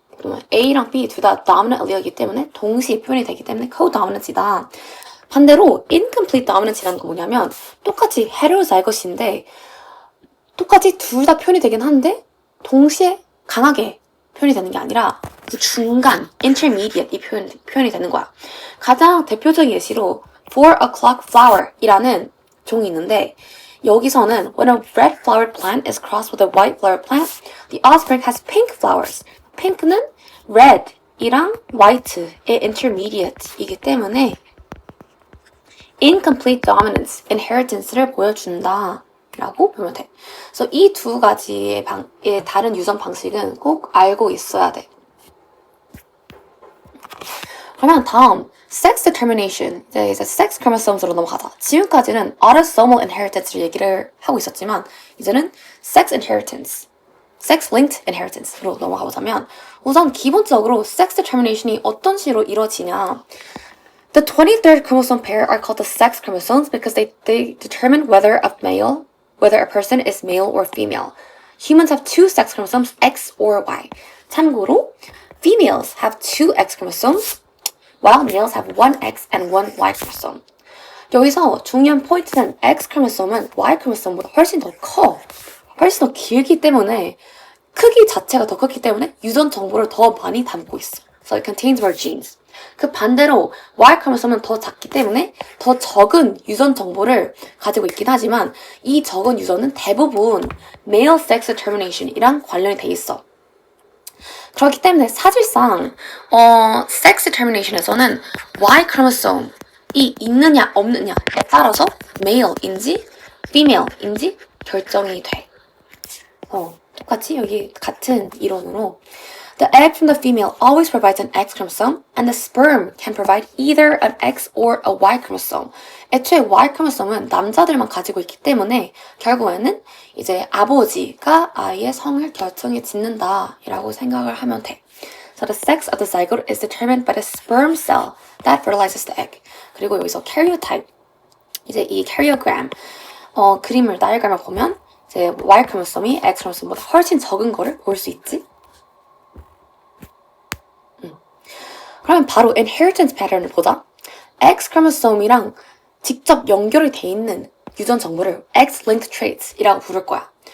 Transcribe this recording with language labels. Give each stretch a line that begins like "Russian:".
Korean: 그러면 A랑 B 둘 다 dominant allele이기 때문에 동시에 표현이 되기 때문에 codominance이다. 반대로 incomplete dominance이라는 거 뭐냐면 똑같이 heterozygos인데 똑같이 둘 다 표현이 되긴 한데 동시에 강하게 표현이 되는 게 아니라 그 중간 intermediate 이 표현이 되는 거야. 가장 대표적인 예시로 4 o'clock flower 이라는 종이 있는데 여기서는
English: when a red flowered plant is crossed with a white flowered plant, the offspring has pink flowers.
Korean: pink는 red 이랑 white의 intermediate이기 때문에 incomplete dominance, inheritance를 보여준다 라고 보면 돼. 그래서 이 두 가지의 다른 유전 방식은 꼭 알고 있어야 돼. 그러면 다음 sex determination, 이제 sex chromosomes로 넘어가자. 지금까지는 autosomal inheritance를 얘기를 하고 있었지만 이제는 sex inheritance, sex linked inheritance로 넘어가 보자면 우선 기본적으로 sex determination이 어떤 식으로 이루어지냐.
English: The 23rd chromosome pair are called the sex chromosomes because they determine whether a person is male or female. Humans have two sex chromosomes, X or Y.
Korean: 참고로,
English: females have two X chromosomes, while males have one X and one Y chromosome.
Korean: 여기서 중요한 포인트는 X chromosome은 Y chromosome보다 훨씬 더 커. 훨씬 더 길기 때문에 크기 자체가 더 크기 때문에 유전 정보를 더 많이 담고 있어.
English: So it contains more genes.
Korean: 그 반대로 Y 크로모솜은 더 작기 때문에 더 적은 유전 정보를 가지고 있긴 하지만 이 적은 유전은 대부분 male sex determination이랑 관련이 돼 있어. 그렇기 때문에 사실상 sex determination에서는 Y 크로모솜이 있느냐 없느냐에 따라서 male인지 female인지 결정이 돼. 똑같이 여기 같은 이론으로
English: The egg from the female always provides an X chromosome, and the sperm can provide either an X or a Y chromosome.
Korean: 애초에 Y chromosome은 남자들만 가지고 있기 때문에 결국에는 이제 아버지가 아이의 성을 결정해 짓는다라고 생각을 하면 돼.
English: So the sex of the zygote is determined by the sperm cell that fertilizes the egg.
Korean: 그리고 여기서 karyotype, 이제 이 karyogram 그림을 다이어그램을 보면 이제 Y chromosome이 X chromosome보다 훨씬 적은 거를 볼 수 있지. 그러면 바로 inheritance pattern을 보자. X chromosome이랑 직접 연결이 돼 있는 유전 정보를 X-linked traits이라고 부를 거야.